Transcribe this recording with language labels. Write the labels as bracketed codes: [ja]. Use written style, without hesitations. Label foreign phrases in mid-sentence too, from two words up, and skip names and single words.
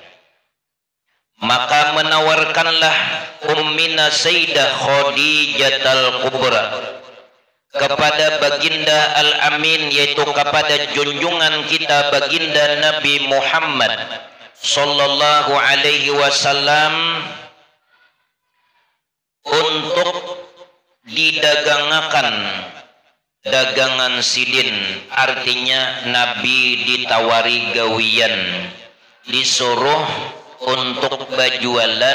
[id] Maka menawarkanlah Ummina Sayyidah Khadijah al-Kubra kepada baginda Al-Amin, yaitu kepada junjungan kita baginda Nabi Muhammad [ar] صلى الله عليه وسلم, [id] untuk didagangakan dagangan sidin. Artinya Nabi ditawari gawian, disuruh untuk berjualan